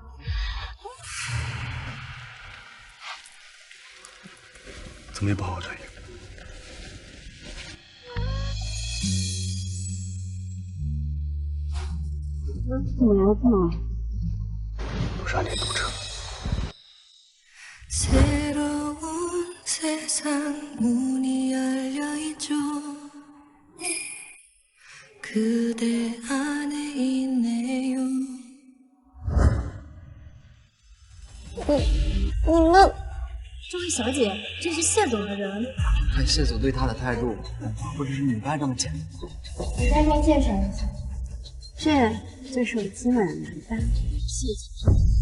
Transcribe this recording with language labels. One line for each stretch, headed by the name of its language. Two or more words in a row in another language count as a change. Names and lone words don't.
Chinese: 怎么也不好好转移？怎么来了这么晚？都是暗恋堵车。
Korean: 새로운 세상 문이 열려 있죠. 그대 안에 있네요.
Chinese: 你们，这位小姐，这是谢总的人。看谢总对他的态度，不只是女伴这么简单。你再面介绍一下，这就是我今晚的男伴，谢总。